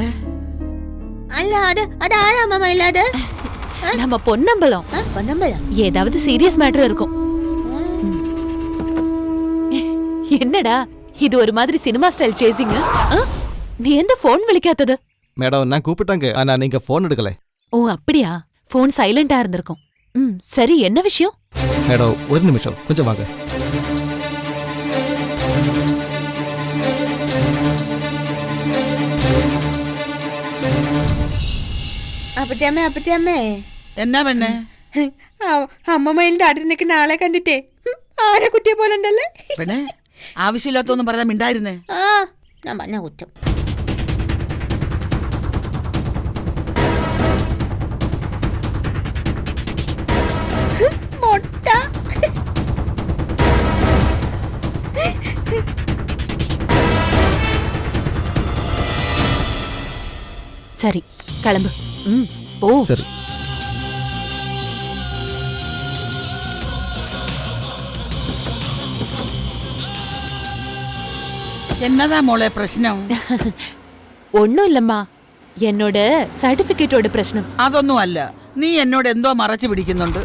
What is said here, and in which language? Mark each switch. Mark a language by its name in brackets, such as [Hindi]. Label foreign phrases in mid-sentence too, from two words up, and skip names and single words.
[Tamil] അല്ല அது ஆளா மாமா இல்ல அது நம்ம பொன்னம்பலம். பொன்னம்பலம் ஏதாவது சீரியஸ் மேட்டர் இருக்கும். என்னடா இது ஒரு மாதிரி சினிமா ஸ்டைல் சேசிங்? நீ எந்த போன் விളിക്കാത്തது? மேடம் நான் கூப்பிட்டாங்க, ஆனா நீங்க போன் எடுக்கல. ஓ அப்படியா? போன் சைலண்டா இருந்திருக்கும். சரி, என்ன விஷயம்? மேடம் ஒரு நிமிஷம், கொஞ்சம் வாங்க. [Malayalam] അപ്പറ്റമ്മേ എന്നാ പെണ്ണെ? അമ്മ മയിലിന്റെ അടുത്ത് നിൽക്കുന്ന ആളെ കണ്ടിട്ടേ ആരെ കുട്ടിയെ പോലെ ഉണ്ടല്ലേ പെണ്ണെ. ആവശ്യമില്ലാത്തൊന്നും പറഞ്ഞാ മിണ്ടായിരുന്നേ. ഞാൻ പറഞ്ഞ കുറ്റം. മൊട്ട. [Tamil] சரி கிளம்பு. ஓ சரி. [Malayalam] എന്നതാ മോളെ പ്രശ്നം? ഒന്നും ഇല്ലമ്മാ, എന്നോട് സർട്ടിഫിക്കറ്റോട് പ്രശ്നം. അതൊന്നും അല്ല, നീ എന്നോട് എന്തോ മറച്ചു പിടിക്കുന്നുണ്ട്.